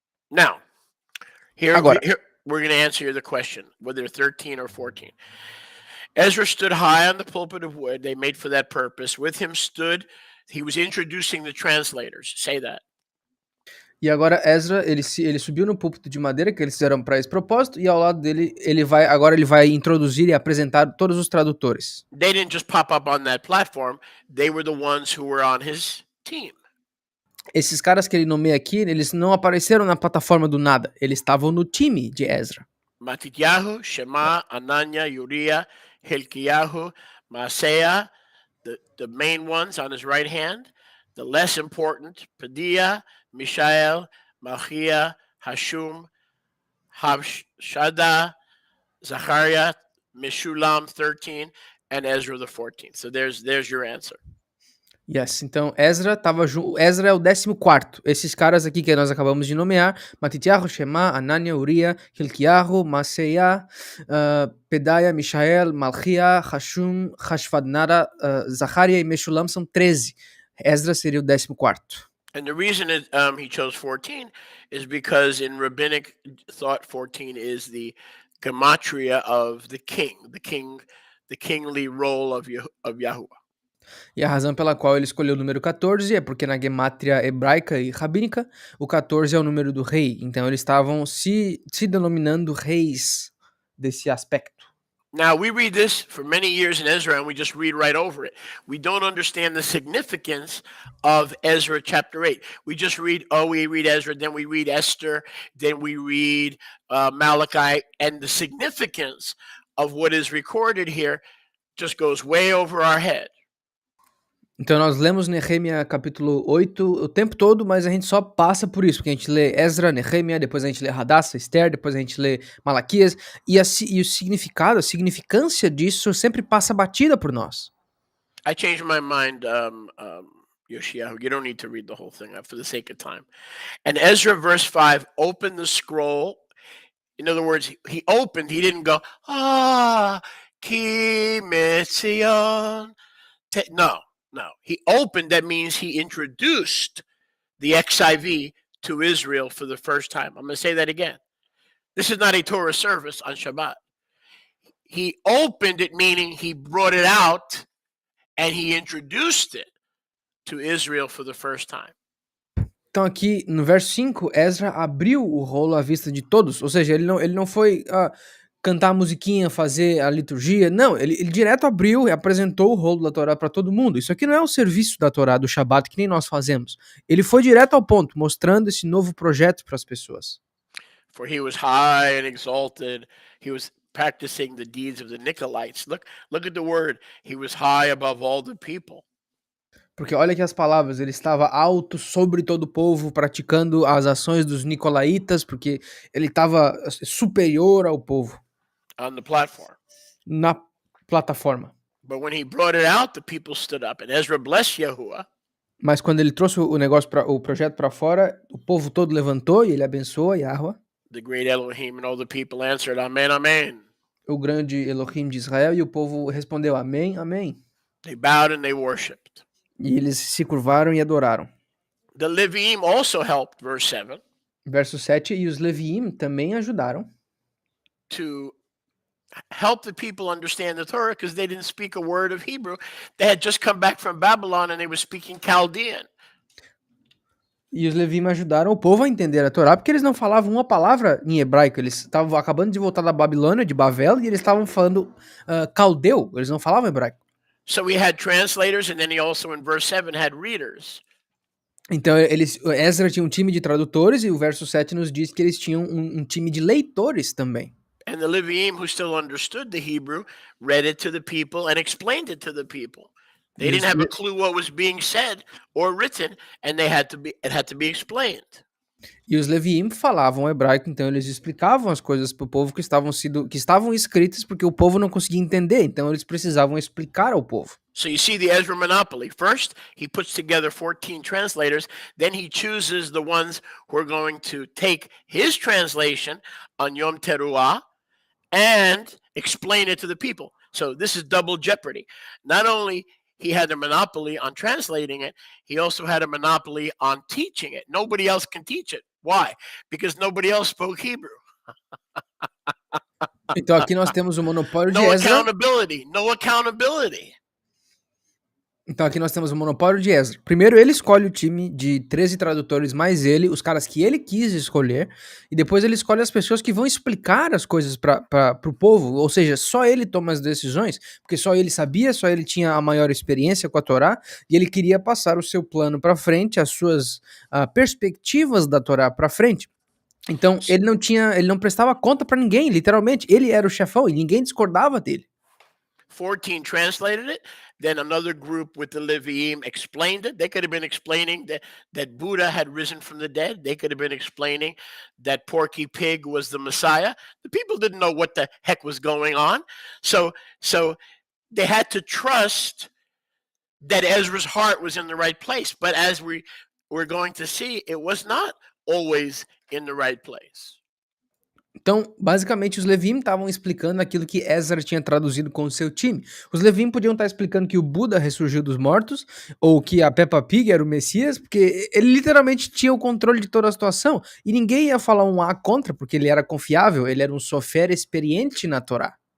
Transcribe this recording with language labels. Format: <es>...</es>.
<en>Now, here we're going to answer the question, whether 13 or 14. Ezra stood high on the pulpit of wood they made for that purpose. With him stood, he was introducing the translators. Say that.</en> <pt>E agora Ezra, ele subiu no púlpito de madeira que eles fizeram para esse propósito, e ao lado dele, ele vai introduzir e apresentar todos os tradutores.</pt> <en>They didn't just pop up on that platform. They were the ones who were on his team.</en> <pt>Esses caras que ele nomeia aqui, eles não apareceram na plataforma do nada, eles estavam no time de Ezra.</pt> <en>Matityahu, Shema, Ananya, Uriah, Hilkiyahu, Maaseiah, the main ones on his right hand. The less important, Pedaiah, Mishael, Malchiah, Hashum, Habshada, Zachariah, Meshulam 13, and Ezra the 14th. So there's your answer.</en> <pt>Yes, então Ezra é o 14º. Esses caras aqui que nós acabamos de nomear, Matityahu, Shema, Anania, Uriah, Hilkiyahu, Maaseiah, Pedaiah, Mishael, Malchiah, Hashum, Hashvadnara, Zachariah e Meshulam são 13. Ezra seria o 14º.</pt> <en>And the reason he chose 14 is because in rabbinic thought 14 is the gematria of the kingly role of Yahuwah.</en> <pt>E a razão pela qual ele escolheu o número 14 é porque na gemátria hebraica e rabínica, o 14 é o número do rei. Então eles estavam se denominando reis desse aspecto.</pt> <en>Now, we read this for many years in Ezra and we just read right over it. We don't understand the significance of Ezra chapter 8. We just read Ezra, then we read Esther, then we read Malachi, and the significance of what is recorded here just goes way over our head.</en> <pt>Então nós lemos Nehemia capítulo 8 o tempo todo, mas a gente só passa por isso, porque a gente lê Ezra, Nehemia, depois a gente lê Hadassah, Esther, depois a gente lê Malaquias, e o significado, a significância disso sempre passa batida por nós.</pt> <en>I changed my mind, Yoshiyahu. You don't need to read the whole thing for the sake of time. And Ezra verse 5 opened the scroll. In other words, he didn't go,</en> <he>Ki Metzion.</he> <en>No, he opened, that means he introduced the XIV to Israel for the first time. I'm going to say that again. This is not a Torah service on Shabbat. He opened it, meaning he brought it out and he introduced it to Israel for the first time.</en> <pt>Então aqui no verso 5, Ezra abriu o rolo à vista de todos, ou seja, ele não foi cantar a musiquinha, fazer a liturgia. Não, ele direto abriu e apresentou o rolo da Torá para todo mundo. Isso aqui não é o serviço da Torá, do Shabat, que nem nós fazemos. Ele foi direto ao ponto, mostrando esse novo projeto para as pessoas.</pt> <en>For he was high and exalted. He was practicing the deeds of the Nicolaitans. Look at the word. He was high above all the people.</en> <pt>Porque olha aqui as palavras, ele estava alto sobre todo o povo, praticando as ações dos Nicolaitas, porque ele estava superior ao povo.</pt> <en>On the platform.</en> <pt>Na plataforma.</pt> <en>But when he brought it out, the people stood up, and Ezra blessed Yahuwah.</en> <pt>Mas quando ele trouxe o projeto para fora, o povo todo levantou e ele abençoou Yahweh.</pt> <en>The great Elohim and all the people answered, Amen, Amen.</en> <pt>O grande Elohim de Israel, e o povo respondeu, Amém, Amém.</pt> <en>They bowed and they worshipped.</en> <pt>E eles se curvaram e adoraram.</pt> <en>The Leviim also helped, verse 7.</en> <pt>Verso 7, e os Leviim também ajudaram.</pt> <en>To help the people understand the Torah, because they didn't speak a word of Hebrew. They had just come back from Babylon and they were speaking Chaldean.</en> <pt>E os Leviim ajudaram o povo a entender a Torá, porque eles não falavam uma palavra em hebraico. Eles estavam acabando de voltar da Babilônia, de Bavel, e eles estavam falando caldeu. Eles não falavam hebraico.</pt> <en>So we had translators, and then he also, in verse 7, had readers.</en> <pt>Então, Ezra tinha um time de tradutores, e o verso 7 nos diz que eles tinham um time de leitores também.</pt> <en>And the Leviim, who still understood the Hebrew, read it to the people and explained it to the people. They</en> <pt>E</pt> <en>didn't</en> <pt>os,</pt> <en>have a le- clue what was being said or written, and it had to be explained.</en> <pt>e os Leviim falavam hebraico, então eles explicavam as coisas para o povo que estavam escritas, porque o povo não conseguia entender, então eles precisavam explicar ao povo.</pt> <en>So you see the Ezra Monopoly. First, he puts together 14 translators. Then he chooses the ones who are going to take his translation on Yom Teruah and explain it to the people. So this is double jeopardy. Not only he had a monopoly on translating it, he also had a monopoly on teaching it. Nobody else can teach it. Why? Because nobody else spoke Hebrew.</en> <pt>Então aqui nós temos o monopólio de</pt> <en>No</en> <pt>Ezra.</pt> <en>accountability. No accountability.</en> <pt>Então aqui nós temos o monopólio de Ezra. Primeiro ele escolhe o time de 13 tradutores mais ele, os caras que ele quis escolher, e depois ele escolhe as pessoas que vão explicar as coisas para o povo, ou seja, só ele toma as decisões, porque só ele sabia, só ele tinha a maior experiência com a Torá, e ele queria passar o seu plano para frente, as suas perspectivas da Torá para frente. Então ele não prestava conta para ninguém, literalmente, ele era o chefão e ninguém discordava dele.</pt> <en>14 translated it. Then another group with the Leviim explained it. They could have been explaining that Buddha had risen from the dead. They could have been explaining that Porky Pig was the Messiah. The people didn't know what the heck was going on. So they had to trust that Ezra's heart was in the right place. But as we're going to see, it was not always in the right place.</en> <pt>Então, basicamente, os Levim estavam explicando aquilo que Ezra tinha traduzido com o seu time. Os Levim podiam estar explicando que o Buda ressurgiu dos mortos, ou que a Peppa Pig era o Messias, porque ele literalmente tinha o controle de toda a situação. E ninguém ia falar um A contra, porque ele era confiável, ele era um sofer experiente na Torá.</pt>